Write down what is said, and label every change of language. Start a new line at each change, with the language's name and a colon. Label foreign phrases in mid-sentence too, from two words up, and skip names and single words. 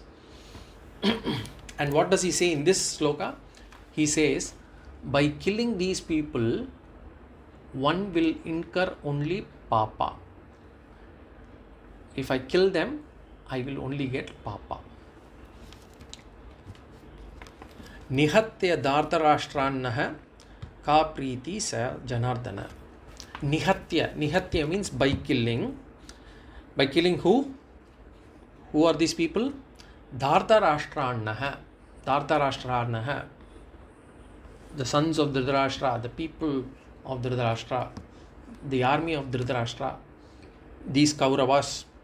English: And what does he say in this sloka? He says, by killing these people, one will incur only papa. If I kill them, I will only get papa.
Sanskrit: निहत्य धार्तराष्ट्रान्नः का प्रीति स जनार्दन.
English: Nihatya means by killing. By killing who? Who are these people? Dhartarashtrannah. The sons of Dhritarashtra, the people of Dhritarashtra, the army of Dhritarashtra, these Kauravas.